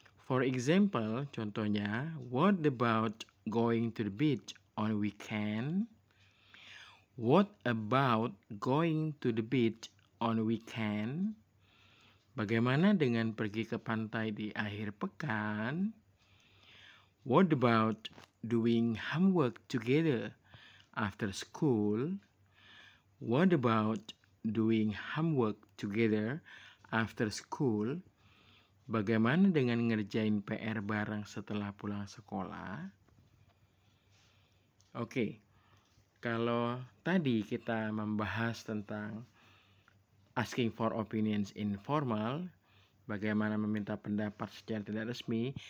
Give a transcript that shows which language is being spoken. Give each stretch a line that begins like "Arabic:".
English: For example, contohnya, what about going to the beach on weekend? What about going to the beach on weekend?
Indonesian: Bagaimana dengan pergi ke pantai di akhir pekan?
English: What about doing homework together after school? What about doing homework together after school?
Indonesian: Bagaimana dengan ngerjain PR bareng setelah pulang sekolah? Oke, kalau tadi kita membahas tentang
English: asking for opinions informal,
Indonesian: bagaimana meminta pendapat secara tidak resmi.